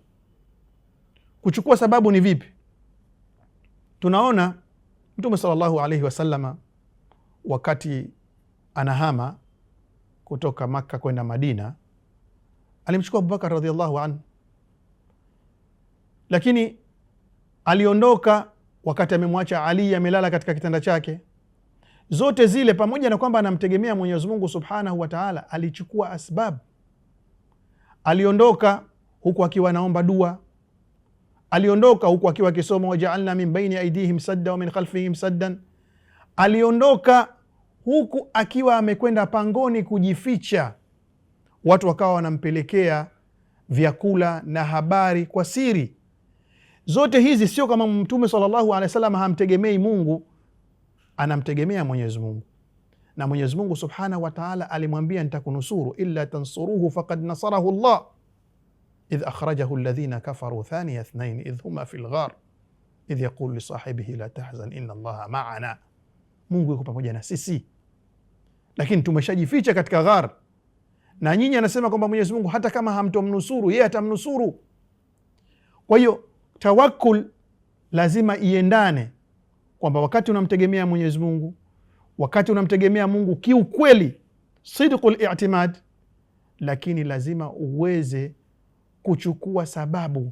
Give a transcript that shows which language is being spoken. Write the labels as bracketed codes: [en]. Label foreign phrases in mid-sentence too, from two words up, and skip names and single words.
[sw] Kuchukua sababu ni vipi? Tunaona Mtume [ar] صلى الله عليه وسلم [sw] wakati anahama kutoka Makka kwenda Madina, alimchukua Abubakar [ar] رضي الله عنه, [sw] lakini aliondoka wakati amemwacha Ali amelala katika kitanda chake. Zote zile pamoja na kwamba anamtegemea Mwenyezi Mungu [ar] سبحانه وتعالى, [sw] alichukua asbab. Aliondoka huku akiwa anaomba dua, aliondoka huku akiwa akisoma [ar] وجعلنا من بين أيديهم سدا ومن خلفهم سدا. [sw] Aliondoka huku akiwa amekwenda pangoni kujificha, watu wakawa wanampelekea vyakula na habari kwa siri. Zote hizi sio kama Mtume [ar] صلى الله عليه وسلم [sw] hamtegemei Mungu, anamtegemea Mwenyezi Mungu. Na Mwenyezi Mungu [ar] سبحانه وتعالى [sw] alimwambia nitakunusuru, [ar] إلا تنصروه فقد نصره الله إذ أخرجه الذين كفروا ثاني اثنين إذ هما في الغار إذ يقول لصاحبه لا تحزن إن الله معنا. [sw] Mungu yuko pamoja na sisi, lakini tumeshajificha katika ghar, na nyinyi anasema kwamba Mwenyezi Mungu hata kama hamtomnusuru yeye atamnusuru. Kwa hiyo tawakkul lazima iendane kwamba wakati unamtegemea Mwenyezi Mungu, wakati unamtegemea Mungu kiukweli, [ar] صدق الاعتماد, [sw] lakini lazima uweze kuchukua sababu.